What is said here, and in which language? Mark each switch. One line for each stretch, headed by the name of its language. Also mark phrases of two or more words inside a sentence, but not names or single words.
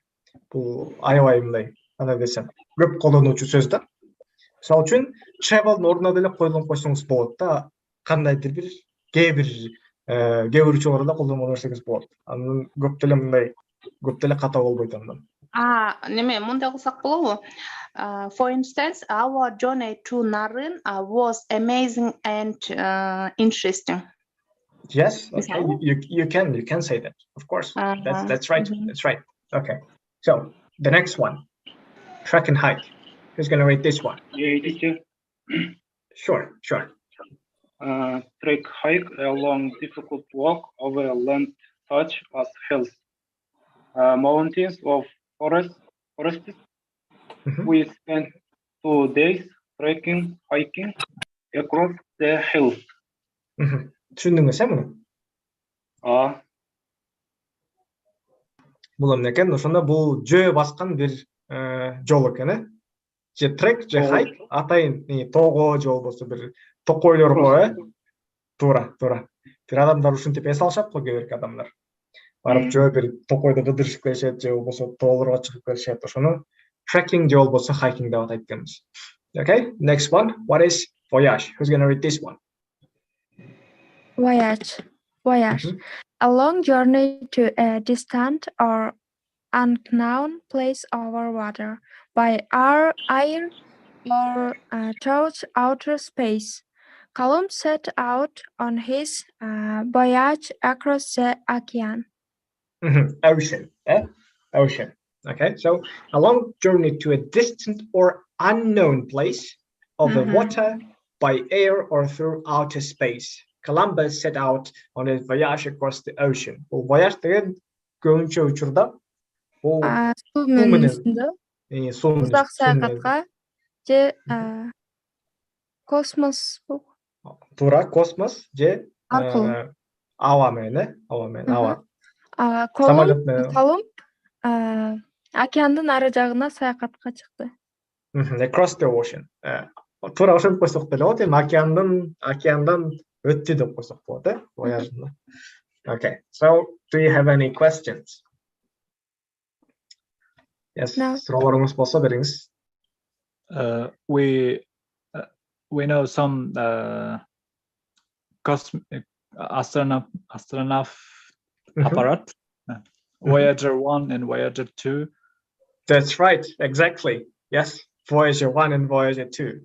Kyrgyz: Бул аябай мындай, кандай десем, көп колдонуучу сөз да. Мисалы үчүн travel'дын ордуна деле коюлган койсоңуз болот да. Кандайдыр бир кээ бир учурларда колдоно берсеңиз болот. Анын көп деле ката болбойт андан. Неме мындай кылсак болобу?
English: For instance, our journey to Nарын was amazing and interesting. Yes, okay. You can say that, of course. That's right. That's right. Okay. So the next one, track and hike. Who's gonna rate this one? Yeah, teacher. Sure. Track hike, a long, difficult walk over land such as hills, mountains or forests. We spent 2 days hiking across the hills.
Kyrgyz: Түшүндүңүз муну? Бул эмне экен? Ошондо бул жөө баскан бир жол экен, э? Же трек, же хайк, атайын тоого же болбосо бир токойлор го, Туура. Бир адамдар ушинтип эс алышат го, кээ бирки адамдар. Барып жөө бир токойдо кыдырышып келишет, же болбосо тоолорго чыгып келишет. Ошону trekking же болбосо hiking деп атайт экенбиз.
English: Okay, next one. What is voyage? Who's gonna read this one? Voyage. A long journey to a distant or unknown place over water, by air or through outer space. Columbus set out on his voyage across the ocean. Ocean. Ocean. Okay, so a long journey to a distant or unknown place of the water by air or through outer space. Columbus set out on his voyage across the ocean.
Kyrgyz: Бул voyage деген көбүнчө учурда бул суу менен үстүндө узак саякатка же космос. Туура, космос же аркылуу. Аба менен, аба. Колумб океандын ары жагына саякатка чыкты.
English: Across the ocean.
Kyrgyz: Туура ошентип койсок деле болот, эми океандан өттү деп койсок болот, voyage.
English: Okay, so do you have any questions? Yes,
Kyrgyz: суроолоруңуз болсо бериңиз.
English: We know some astronaut apparat, Voyager 1 and Voyager 2. That's right, exactly. Yes, Voyager 1 and Voyager 2.